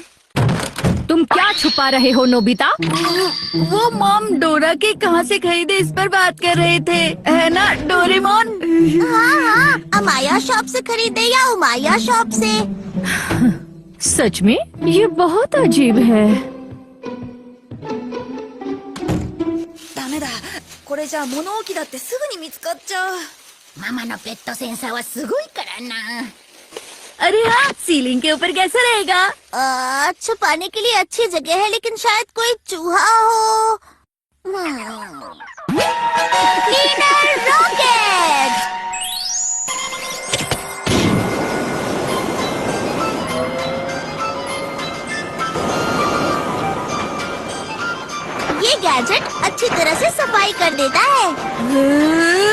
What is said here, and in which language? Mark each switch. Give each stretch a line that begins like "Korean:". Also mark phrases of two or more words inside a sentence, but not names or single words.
Hindi: तुम क्या छुपा रहे हो नोबिता? वो मॉम डोरा के कहाँ से खरीदे इस पर बात कर रहे थे, है ना डोरेमोन? हाँ हाँ, अमाया शॉप से खरीदे या उमाया शॉप से? सच में ये बहुत अजीब है।
Japanese: ダメだ。これじゃ物置だってすぐに見つかっちゃう。ママのペットセンサーはすごいからな。
Hindi: अरे हाँ, सीलिंग के ऊपर कैसा रहेगा? छुपाने के लिए अच्छी जगह है, लेकिन शायद कोई चूहा हो। क्लीनर रॉकेट। ये गैजेट अच्छी तरह से सफाई कर देता है।